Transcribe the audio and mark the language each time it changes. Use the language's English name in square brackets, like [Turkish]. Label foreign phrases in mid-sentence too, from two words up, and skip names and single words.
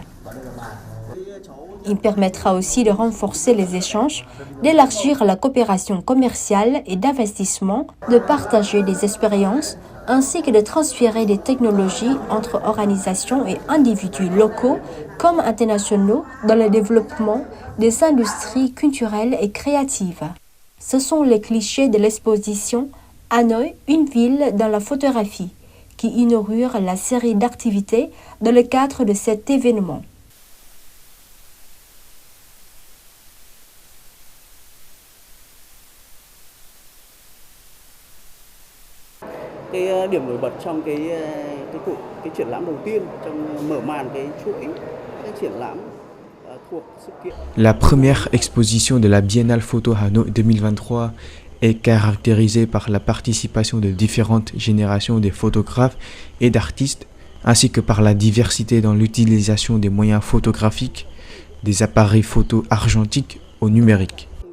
[French] Il permettra aussi de renforcer les échanges, d'élargir la coopération commerciale et d'investissement, de partager des expériences, ainsi que de transférer des technologies entre organisations et individus locaux comme internationaux dans le développement des industries culturelles et créatives. Ce sont les clichés de l'exposition Hanoï, une ville dans la photographie, qui inaugure la série d'activités dans le cadre de cet événement. [Vietnamese] Cái điểm nổi bật trong cái triển lãm đầu tiên trong mở màn cái chuỗi cái triển lãm thuộc sự kiện. [French] La première exposition de la Biennale Photo Hanoi 2023 est caractérisée par la participation de différentes générations de photographes et d'artistes, ainsi que par la diversité dans l'utilisation des moyens photographiques, des appareils photo argentiques au numérique.